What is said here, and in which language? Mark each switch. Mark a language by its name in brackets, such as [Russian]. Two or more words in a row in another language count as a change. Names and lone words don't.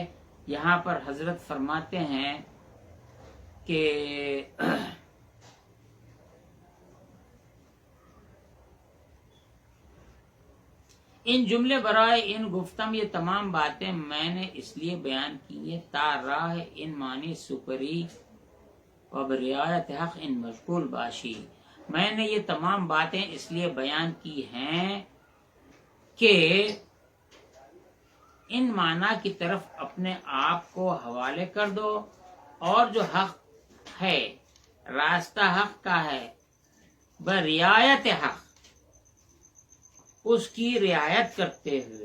[Urdu] یہاں پر حضرت فرماتے ہیں کہ [Persian] ان جملے برائے ان گفتم، [Urdu] یہ تمام باتیں میں نے اس لیے بیان کی ہے [Persian] تا راہ ان معنی سپری و برعایت حق ان مشغول باشی. [Urdu] میں نے یہ تمام باتیں اس لیے بیان کی ہیں کہ ان معنی کی طرف اپنے آپ کو حوالے کر دو، اور جو حق ہے، راستہ حق کا ہے، [Persian] برعایت حق، [Urdu] اس کی رعایت کرتے ہوئے.